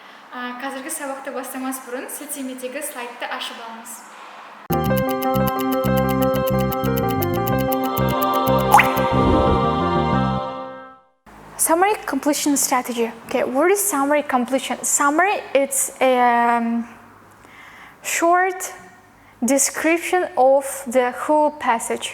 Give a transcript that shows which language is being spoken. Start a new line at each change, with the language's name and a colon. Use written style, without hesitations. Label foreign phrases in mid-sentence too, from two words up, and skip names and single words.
Kazakh: Қазіргі сабақты бастамас бұрын сілтемедегі слайдты ашып алыңыз.
English: Summary completion strategy. Okay, what is summary completion? Summary, it's a short description of the whole passage.